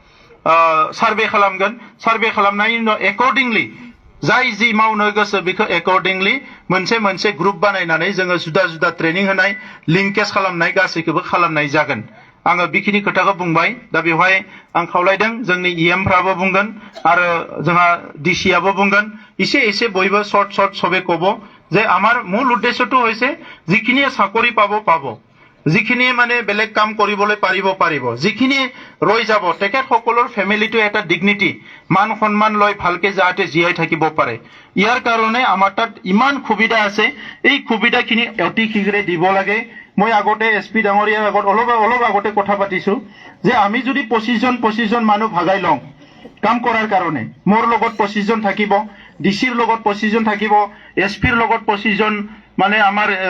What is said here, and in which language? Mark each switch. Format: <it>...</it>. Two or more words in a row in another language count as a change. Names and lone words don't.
<brx>सार्भे खालामगोन सार्भे खालामनायनि उनाव एकर्डिंलि जाय जि मावनो गोसो बेखौ एकर्डिंलि मोनसे ग्रुप बानायनानै जोङो जुदा जुदा ट्रेनिं होनाय लिंकेज खालामनाय गासैखौबो खालामनाय जागोन आङो बेखिनि खोथाखौ बुंबाय दा बेवहाय आं खावलायदों जोंनि EM फ्राबो बुंगोन आरो जोंहा DCआबो बुंगोन एसे बयबो शर्ट</brx> <as>সবে কব যে আমার মূল উদ্দেশ্যটো হৈছে যিখিনিয়ে চাকৰি পাব যিখিনি মানে বেলেগ কাম কৰিবলৈ পাৰিব যিখিনি ৰৈ যাব তেখেতসকলৰ ফ্যামিলিটো এটা ডিগনিটি মান সন্মান লৈ ভালকে যাতে জীয়াই থাকিব পাৰে ইয়াৰ কাৰণে আমাৰ তাত ইমান সুবিধা আছে এই সুবিধাখিনি অতি শীঘ্ৰে দিব লাগে মই আগতে SP ডাঙৰীয়াৰ আগত অলপ আগতে কথা পাতিছো যে আমি যদি 25 জন মানুহ ভাগাই লওঁ কাম কৰাৰ কাৰণে মোৰ লগত 25 জন থাকিব DCৰ লগত 25 জন থাকিব SPৰ লগত 25 জন মানে আমাৰ</as>